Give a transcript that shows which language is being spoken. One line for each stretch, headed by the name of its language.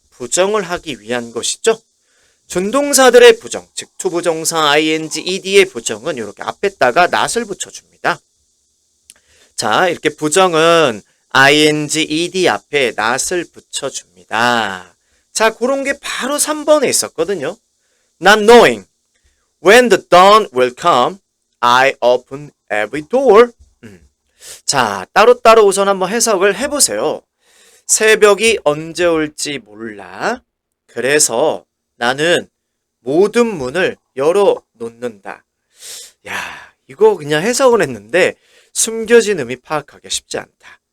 Korean: 부정을 하기 위한 것이죠. 준동사들의 부정, 즉 투부정사 ing, ed의 부정은 이렇게 앞에다가 not을 붙여줍니다. 자, 이렇게 부정은 ing, ed 앞에 not을 붙여줍니다. 자, 그런 게 바로 3번에 있었거든요.
English: Not knowing when the dawn will come, I open every door.
Korean: 자, 따로따로 우선 한번 해석을 해보세요. 새벽이 언제 올지 몰라. 그래서 나는 모든 문을 열어놓는다. 야, 이거 그냥 해석을 했는데 숨겨진 의미 파악하기 쉽지 않다.